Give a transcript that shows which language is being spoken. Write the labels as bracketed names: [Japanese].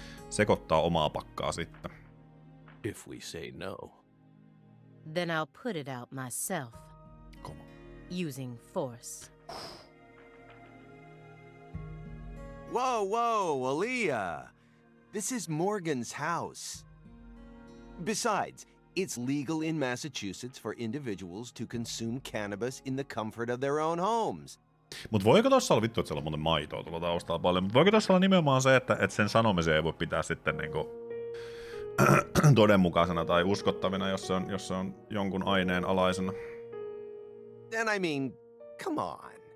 [Finnish] sekoittaa omaa pakkaa sitten. [English] If we say no. Then I'll put it out myself, [Finnish] Kova. [English] using force. Whoa, Aaliyah. This is Morgan's house. Besides, it's legal in Massachusetts for individuals to consume cannabis in the comfort of their own homes. [Finnish] Mut voiko tossa olla, vittu, että siellä on muuten maitoa tuolla taustalla paljon, mutta voiko tossa olla nimenomaan se, että sen sanomisen ei voi pitää sitten niinku todenmukaisena tai uskottavina, jos se on jonkun aineen alaisena? [English] And I mean, come on.